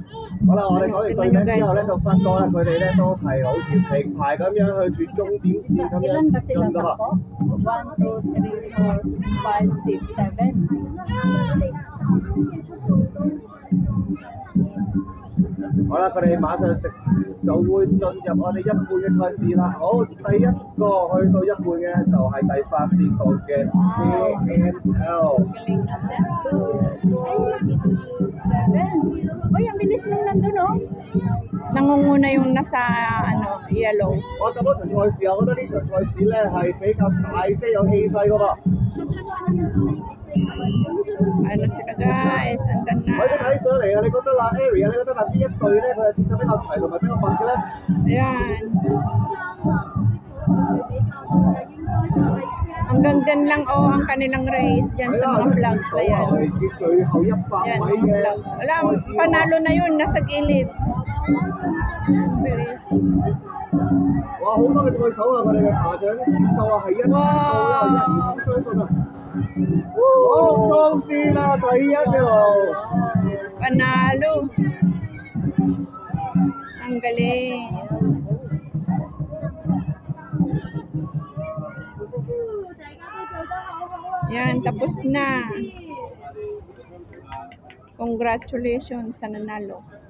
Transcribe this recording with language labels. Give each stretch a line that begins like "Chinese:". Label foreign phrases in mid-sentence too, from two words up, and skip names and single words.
Cantonese: 好啦，我哋講完對名之後咧，就發覺啦，佢哋咧都係好似平排咁樣去住終點線咁樣
Filipino: Ilan ba sila
Cantonese: 進噶嘛。
Filipino: takbo? 1, 2, 3, 4, 5, 6, 7.
Cantonese: 好啦，佢哋馬上就會進入我哋一半嘅賽事啦。好，第一個去到一半嘅就係第8線道嘅 ANL。
Filipino: Uy, ang bilis nung nandun, oh. nangunguna yung nasa yellow.
Cantonese: 我咁多場賽事，我覺得呢場賽事咧係比較大些有氣勢噶噃。
Filipino: Ano sila guys, andan
Cantonese: 我哋
Filipino: na.
Cantonese: 睇上嚟啊，你覺得啦 Area， 你覺得啦邊一隊咧佢係節奏比較齊同埋比較密嘅咧？
Filipino: Ayan. Hanggang dyan lang ang kanilang race dyan
Cantonese: 係
Filipino: sa
Cantonese: 啦，
Filipino: mga flags na yan.
Cantonese: 係以最後100
Filipino: Yan,
Cantonese: 位
Filipino: mga
Cantonese: 嘅
Filipino: flags. Alam, panalo na yun, nasa gilid. Bilis.
Cantonese: 哇，好多嘅賽手啊！佢哋嘅爬獎節奏啊係一到啊，一唔相信啊！好，裝先啦，第一條。
Filipino: Panalo. Ang galing. Yan, tapos na. Congratulations sa nanalo.